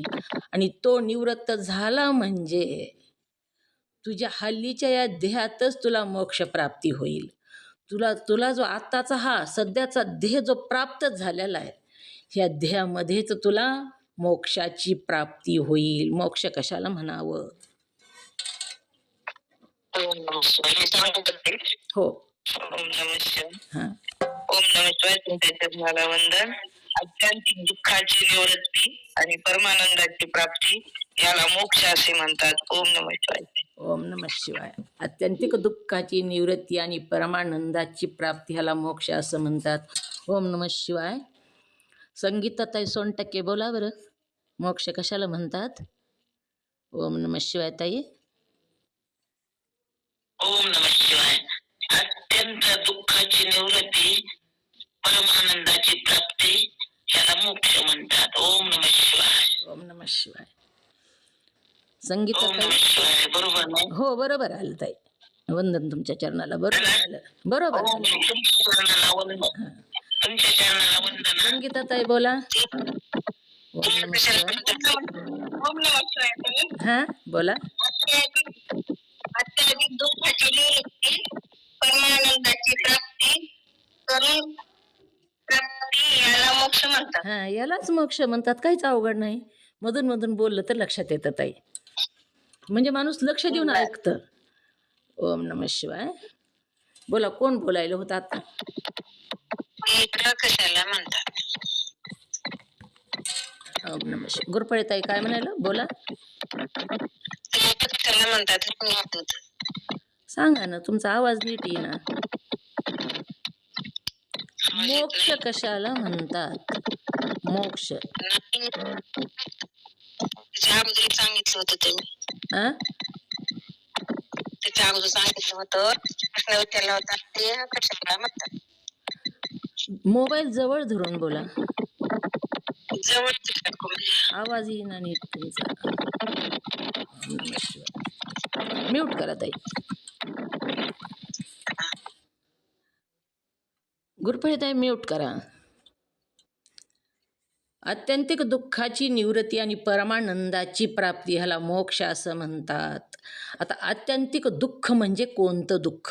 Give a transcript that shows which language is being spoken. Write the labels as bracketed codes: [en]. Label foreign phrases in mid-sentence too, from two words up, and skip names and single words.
[mr] आणि तो निवृत्त झाला म्हणजे तुझ्या हल्लीच्या या देहातच तुला मोक्ष प्राप्ती होईल. तुला जो आत्ताचा हा सध्याचा देह जो प्राप्त झालेला आहे, ह्या देहामध्येच तुला मोक्षाची प्राप्ती होईल. मोक्ष कशाला म्हणावं? [sa] ओम नमः शिवाय. [mr] मी सांगू शकते? हो. [sa] ओम नमः शिवाय. हां, ओम नमः शिवाय. [mr] तुमच्या चरणाला वंदन. अत्यांतिक दुःखाची निवृत्ती आणि परमानंदाची प्राप्ती याला मोक्ष असे म्हणतात. [sa] ओम नमः शिवाय. ओम नमः शिवाय. [mr] आत्यंतिक दुःखाची निवृत्ती आणि परमानंदाची प्राप्ती ह्याला मोक्ष असं म्हणतात. [sa] ओम नमः शिवाय. [mr] संगीताताई सोनटक्के बोला बरं, मोक्ष कशाला म्हणतात? [sa] ओम नमः शिवाय ताई. ओम नमः शिवाय. [mr] अत्यंत दुःखाची निवृत्ती, परमानंदाची प्राप्ती याला मोक्ष म्हणतात. [sa] ओम नमः शिवाय. ओम नमः शिवाय. ओम [mr] संगीताताई. [sa] नमः शिवाय. [mr] बरोबर ना? हो, बरोबर आलं ताई. वंदन तुमच्या चरणाला. बरोबर आलं, बरोबर [sa] ओम [mr] आलं. तुमच्या चरणाला वंदन. तुमच्या चरणाला वंदन. संगीताताई बोला. [sa] ओम नमः शिवाय. ओम नमः शिवाय. [mr] हां, बोला. अत्याधिक दुःखाची निवृत्ती, परमानंदाची प्राप्ती करून प्राप्ती याला मोक्ष म्हणतात. हां, यालाच मोक्ष म्हणतात. काहीच अवघड नाही. मधून मधून बोललं तर लक्षात येतं ताई. म्हणजे माणूस लक्ष देऊन ऐकतं. [sa] ओम नमः शिवाय. [mr] बोला, कोण बोलायला होतं आता? इकडं कशाला म्हणतात? [sa] ओम नमः शिवाय. [mr] गुरपळे ताई काय म्हणायला? बोला. कशाला म्हणतात? सांगा ना, तुमचा आवाज नीट येईना. मोक्ष कशाला म्हणतात? मोक्ष. त्याच्या अगोदर सांगितलं होतं तुम्ही. आ? त्याच्या अगोदर सांगितलं होतं, प्रश्न विचारला होता, ते कशाला म्हणतात? मोबाईल जवळ धरून बोला. जवळ आवाज येईना नीट तुमचा. [sa] ओम नमः शिवाय. [mr] म्यूट करा ताई. गुरफळे ताई म्यूट करा. आत्यंतिक दुःखाची निवृत्ती आणि परमानंदाची प्राप्ती ह्याला मोक्ष असं म्हणतात. आता आत्यंतिक दुःख म्हणजे कोणतं दुःख?